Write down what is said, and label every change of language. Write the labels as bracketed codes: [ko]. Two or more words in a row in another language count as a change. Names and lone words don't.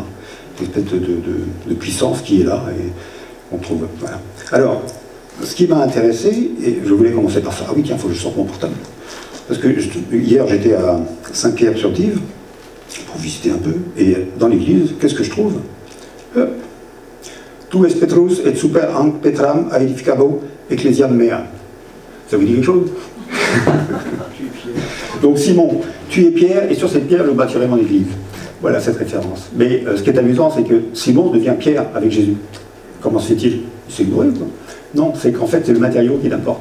[fr] Une espèce de puissance qui est là, et on trouve. Voilà. Alors, ce qui m'a intéressé, et je voulais commencer par ça. Ah oui, tiens, il faut que je sorte mon portable. Parce que hier, j'étais à Saint-Pierre-sur-Dive, pour visiter un peu, et dans l'église, qu'est-ce que je trouve? [la] Tu es Petrus et super an Petram aedificabo ecclesiam mea. [fr] Ça vous dit quelque chose? Donc Simon, tu es Pierre, et sur cette pierre, je bâtirai mon église. Voilà cette référence. Mais ce qui est amusant, c'est que Simon devient Pierre avec Jésus. Comment se fait-il? Il s'est gouré, quoi. Non, c'est qu'en fait, c'est le matériau qui l'importe.